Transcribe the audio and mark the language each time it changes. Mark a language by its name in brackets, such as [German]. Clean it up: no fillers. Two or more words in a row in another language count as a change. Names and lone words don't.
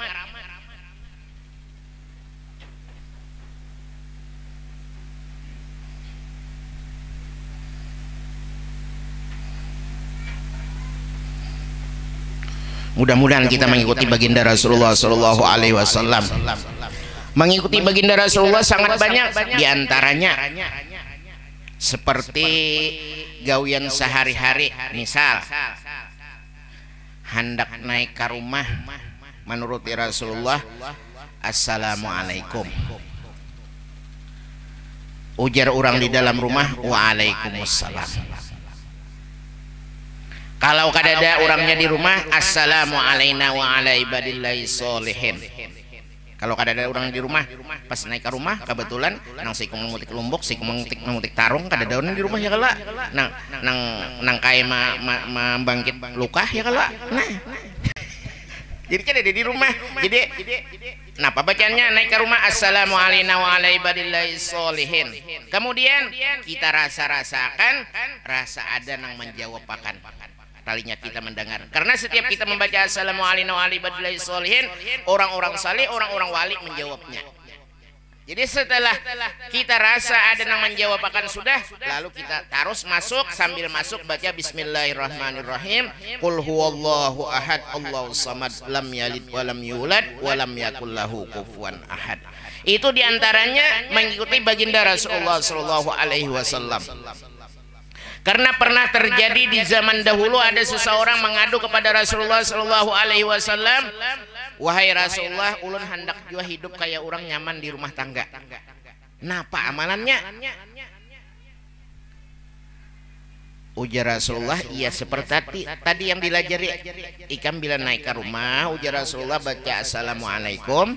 [Banjar] Mudah-mudahan kita mengikuti baginda Rasulullah [Arabic] صلى الله عليه وسلم. [Banjar] Mengikuti baginda Rasulullah sangat banyak, diantaranya seperti gawian sehari-hari. Misal hendak naik ke rumah, menurut Rasulullah, Assalamualaikum. Ujar orang di dalam rumah, Waalaikumsalam. Kalau kadada orangnya di rumah, [Arabic] السلام عليكم وعلى عباد الله الصالحين. [Banjar] Kalau kadada orang di rumah, pas naik ke rumah kebetulan nang si mengutik lumbuk, si mengutik tarung, kadada orang di rumah ya kala. Nang kaya membangkit luka ya kala. Nah. Jadi kan ada di rumah. Jadi kenapa bacanya naik ke rumah [Arabic] السلام عليكم وعلى عباد الله الصالحين. [Banjar] Kemudian kita rasakan rasa ada nang menjawab akan talinya kita mendengar, karena setiap kita membaca [Arabic] السلام عليكم ورحمة الله وبركاته, [Banjar] orang-orang saleh, orang-orang wali menjawabnya. Jadi setelah kita rasa ada yang menjawab akan sudah, lalu kita terus masuk, sambil masuk baca [Arabic] بسم الله الرحمن الرحيم قل هو الله أحد الله الصمد لم يلد ولم يولد ولم يكن له كفوا أحد. [Banjar] Itu diantaranya mengikuti baginda Rasulullah [Arabic] صلى الله عليه وسلم. [Banjar] Karena pernah terjadi di zaman dahulu ada seseorang mengadu kepada Rasulullah [Arabic] صلى الله عليه وسلم, [Banjar] wahai Rasulullah, ulun hendak juga hidup kayak orang nyaman di rumah tangga. Napa amalannya? Ujar Rasulullah, iya seperti tadi yang dilajari. Ikam bila naik ke rumah, ujar Rasulullah baca Assalamualaikum.